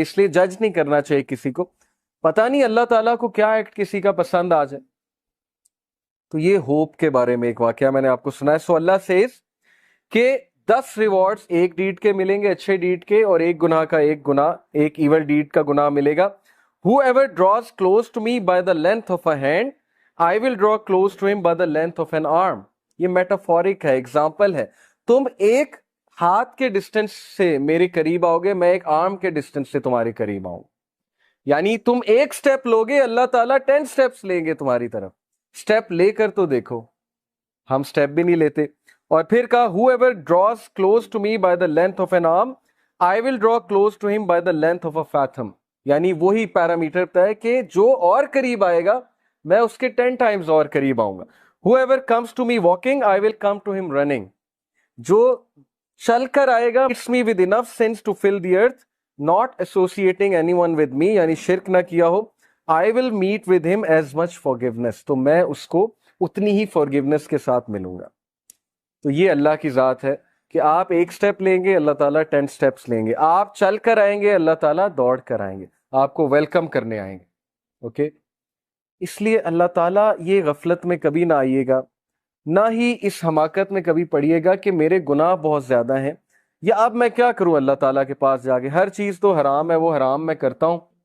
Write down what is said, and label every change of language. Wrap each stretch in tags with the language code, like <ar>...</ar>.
<ur>اس لیے جج نہیں کرنا چاہیے کسی کو، پتہ نہیں اللہ تعالیٰ کو کیا ایکٹ کسی کا پسند آ جائے. تو یہ ہوپ کے بارے میں ایک واقعہ میں نے آپ کو سنا ہے.</ur> <en>so Allah says</en> <ur>کہ 10 ریوارڈز ایک ڈیڈ کے ملیں گے، اچھے ڈیڈ کے، اور ایک گناہ کا ایک گناہ، ایک ایول ڈیڈ کا گناہ ملے گا.</ur> <en>Whoever draws close to me by the length of a hand, I will draw close to him by the length of an arm.</en> <ur>یہ میٹافورک ہے، ایگزامپل ہے. تم ایک ہاتھ کے ڈسٹینس سے میرے قریب آؤ گے، میں ایک آرم کے ڈسٹینس سے تمہارے قریب آؤں. یعنی تم ایک سٹیپ لوگے، اللہ تعالیٰ 10 سٹیپس لیں گے تمہاری طرف. سٹیپ لے کر تو دیکھو، ہم سٹیپ بھی نہیں لیتے. اور پھر کہا</ur> <en>whoever draws close to me by the length of an arm, I will draw close to him by the length of a fathom.</en> <ur>یعنی وہی پیرامیٹر طے ہے کہ جو اور قریب آئے گا میں اس کے 10 ٹائمز اور قریب آؤں گا.</ur> <en>whoever comes to me walking, I will come to him running.</en> <ur>جو چل کر آئے گا</ur> <en>it's me with enough sense to fill the earth, not associating anyone with me,</en> <ur>یعنی شرک نہ کیا ہو.</ur> <en>I will meet with him as much forgiveness.</en> <ur>تو میں اس کو اتنی ہی forgiveness کے ساتھ ملوں گا. تو یہ اللہ کی ذات ہے کہ آپ ایک سٹیپ لیں گے، اللہ تعالیٰ 10 سٹیپس لیں گے. آپ چل کر آئیں گے، اللہ تعالیٰ دوڑ کر آئیں گے، آپ کو ویلکم کرنے آئیں گے. اوکے، اس لیے اللہ تعالیٰ یہ غفلت میں کبھی نہ آئیے گا، نہ ہی اس حماقت میں کبھی پڑیے گا کہ میرے گناہ بہت زیادہ ہیں، یا اب میں کیا کروں اللہ تعالیٰ کے پاس جا کے، ہر چیز تو حرام ہے، وہ حرام میں کرتا ہوں.</ur>